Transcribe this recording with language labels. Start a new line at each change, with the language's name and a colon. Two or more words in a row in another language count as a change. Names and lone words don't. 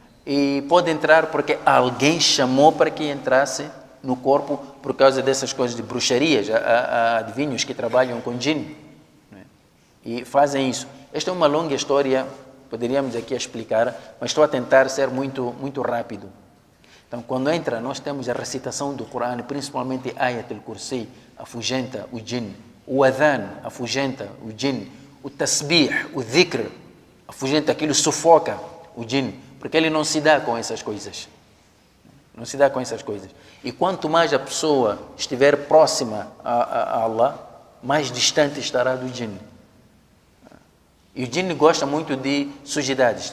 Portuguese: E pode entrar porque alguém chamou para que entrasse no corpo por causa dessas coisas de bruxarias. Há adivinhos que trabalham com djinn, não é? E fazem isso. Esta é uma longa história, poderíamos aqui explicar, mas estou a tentar ser muito, muito rápido. Então, quando entra, nós temos a recitação do Corão, principalmente Ayat al-Kursi, afugenta o djinn. O adhan afugenta o djinn. O tasbih, o dhikr, afugenta aquilo, sufoca o djinn, porque ele não se dá com essas coisas. Não se dá com essas coisas. E quanto mais a pessoa estiver próxima a Allah, mais distante estará do djinn. E o djinn gosta muito de sujidades.